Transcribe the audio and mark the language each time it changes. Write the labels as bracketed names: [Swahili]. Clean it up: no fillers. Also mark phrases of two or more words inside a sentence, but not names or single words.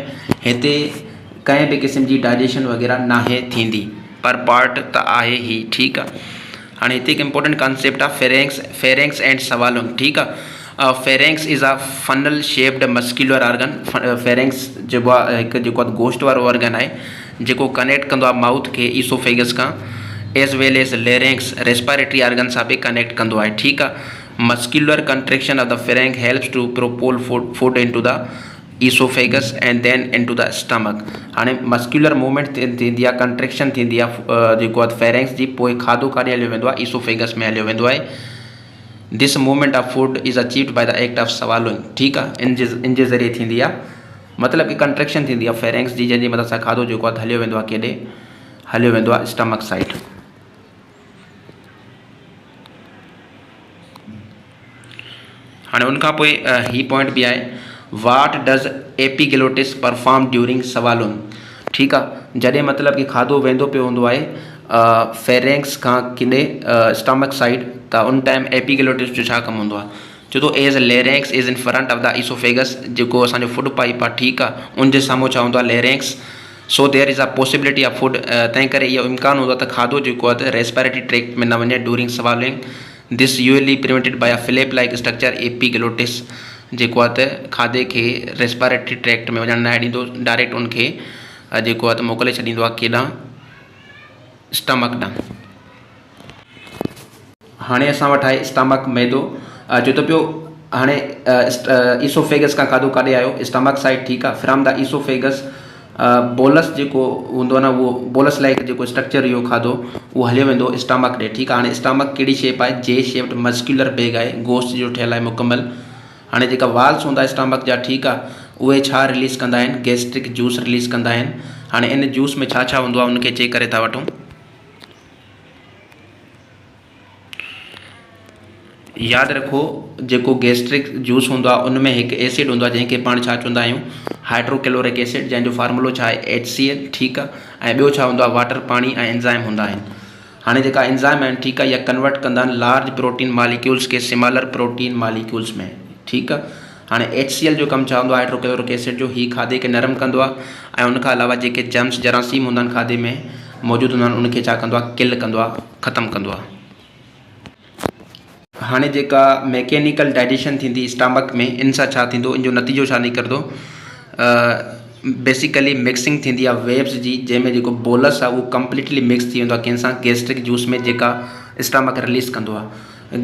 [Sindhi] हिते कंहिं बि क़िस्म जी डाइजेशन वग़ैरह नाहे थींदी, पर पार्ट त आहे ही, ठीकु आहे। हाणे हिते हिकु [English] important concept [Sindhi] आहे [English] pharynx and swallowing, [Sindhi] ठीकु आहे। [English] Pharynx is a funnel shaped muscular organ. [Sindhi] फेरेंक्स जेको आहे हिकु जेको आहे गोश्त वारो ऑर्गन आहे जेको कनेक्ट कंदो आहे माउथ खे ईसोफेगस खां, [English] as well as larynx respiratory organ [Sindhi] सां बि कनेक्ट कंदो आहे, ठीकु आहे। [English] Muscular contraction of the pharynx helps to propel food into the oesophagus and then into the stomach. [Sindhi] हाणे [English] muscular movement [Sindhi] थींदी आहे, कंट्रेक्शन थींदी आहे जेको आहे फेरेंक्स जी, पोइ खाधो काॾे हलियो वेंदो आहे, ईसोफेगस में हलियो वेंदो आहे। [English] This movement of food is achieved by the act of swallowing, [Sindhi] ठीकु आहे। इन जे ज़रिए थींदी आहे, मतिलबु कि कंट्रेक्शन थींदी आहे फेरेंक्स जी, जंहिंजी मदद सां खाधो जेको आहे हलियो वेंदो आहे, केॾे हलियो वेंदो आहे, [English] stomach side. [Sindhi] हाणे उनखां पोइ ही पॉइंट बि आहे, [English] what does epiglottis perform during swallowing, [Sindhi] ठीकु आहे। जॾहिं मतिलबु कि खाधो वेंदो पियो हूंदो आहे फेरेंक्स खां किॾे [English] stomach side, [Sindhi] त उन टाइम एपीग्लोटिस जो छा कमु हूंदो आहे, छो तो [English] as larynx is in front of the oesophagus, [Sindhi] जेको असांजो [English] food pipe [Sindhi] आहे, ठीकु आहे, उनजे साम्हूं छा हूंदो आहे, लेरेंक्स। [English] So there is a possibility of food, [Sindhi] तंहिं करे इहो इम्कान हूंदो आहे त खाधो जेको आहे [English] respiratory tract [Sindhi] में न वञे [English] during swallowing. This usually prevented by a flap like structure epiglottis, [Sindhi] जेको आहे त खाधे खे [English] respiratory tract [Sindhi] में वञणु न ॾींदो, डायरेक्ट उनखे जेको आहे त मोकिले छॾींदो आहे केॾां, स्टमक ॾांहुं। हाणे असां वटि आहे स्टमक मैदो, चए थो पियो हाणे ईसोफेगस खां खाधो काॾे आयो, [English] stomach side, [Sindhi] ठीकु आहे। [English] from the oesophagus bolus [Sindhi] जेको हूंदो आहे न, उहो [English] bolus like [Sindhi] जेको स्ट्रक्चर इहो खाधो उहो हलियो वेंदो स्टमक ॾे, ठीकु आहे। हाणे स्टमक कहिड़ी शेप आहे, [English] J shaped muscular bag [Sindhi] आहे, गोश्त जो ठहियलु आहे मुकमल। हाणे जेका वाल्स हूंदा स्टमक जा, ठीकु आहे, उहे छा रिलीज़ कंदा आहिनि, [English] gastric juice release [Sindhi] कंदा आहिनि। हाणे इन जूस में छा छा हूंदो आहे उनखे चेक करे था वठूं। यादि रखो जेको [English] gastric juice [Sindhi] हूंदो आहे उनमें हिकु एसिड हूंदो आहे जंहिंखे पाण छा चवंदा आहियूं, [English] hydrochloric acid, [Sindhi] जंहिंजो फार्मूलो छा आहे HCl, ठीकु आहे। ऐं ॿियो छा हूंदो आहे, वाटर, पाणी ऐं एंजाइम हूंदा आहिनि। हाणे जेका एंजाइम आहिनि, ठीकु आहे, इहा कन्वर्ट कंदा आहिनि [English] large protein molecules [Sindhi] खे [English] smaller protein molecules [Sindhi] में, ठीकु आहे। हाणे HCl जो कमु छा हूंदो आहे, [English] hydrochloric acid [Sindhi] जो, ही खाधे खे नरम कंदो आहे ऐं उनखां अलावा जेके जर्म्स जरासीम हूंदा आहिनि खाधे में मौजूदु हूंदा आहिनि उनखे छा कंदो आहे, किल कंदो आहे, ख़तमु कंदो आहे। हाणे जेका [English] mechanical digestion [Sindhi] थींदी स्टमक में, इन सां छा थींदो, इन जो नतीजो छा निकिरंदो, [English] basically mixing [Sindhi] थींदी आहे वेव्स जी, जंहिंमें जेको बोलस आहे उहो [English] completely mix [Sindhi] थी वेंदो आहे कंहिंसां, [English] gastric juice [Sindhi] में, जेका स्टमक रिलीज़ कंदो आहे।